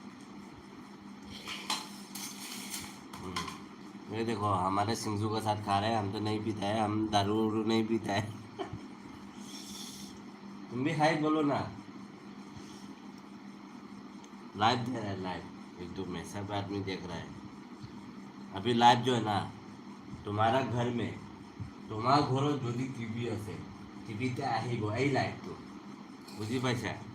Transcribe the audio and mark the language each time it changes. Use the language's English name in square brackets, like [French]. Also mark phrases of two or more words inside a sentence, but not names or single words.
[Hindi] ये देखो हमारे सिंजू के साथ खा रहे हैं, हम तो नहीं पीता है, हम दारू नहीं पीता है। तुम भी हाय बोलो ना, लाइव दे रहा है, लाइव यूट्यूब में सब आदमी देख रहा है अभी लाइव जो है ना, तुम्हारा घर में तुम्हारा घर [Assamese] যদি টিভি আছে টিভিতে আহিব এই লাইভটো, বুঝি পাইছা?